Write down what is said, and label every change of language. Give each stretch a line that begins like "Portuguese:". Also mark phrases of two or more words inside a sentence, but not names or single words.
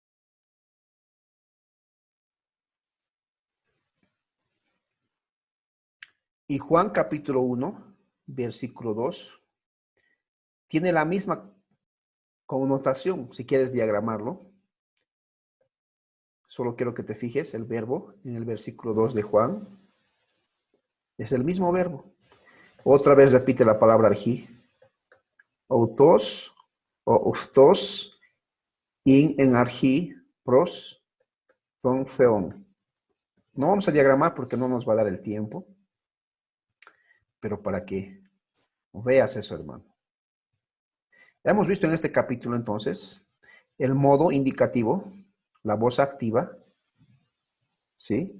Spanish: Y Juan capítulo 1, versículo 2, tiene la misma connotación, si quieres diagramarlo. Solo quiero que te fijes el verbo en el versículo 2 de Juan. Es el mismo verbo. Otra vez repite la palabra arjí.
Greek: Αὐτὸς ὁ οὗτος ἦν ἐν ἀρχῇ πρὸς τὸν θεόν.
Spanish: No vamos a diagramar porque no nos va a dar el tiempo. Pero para que veas eso, hermano. Hemos visto en este capítulo entonces el modo indicativo, la voz activa, ¿sí?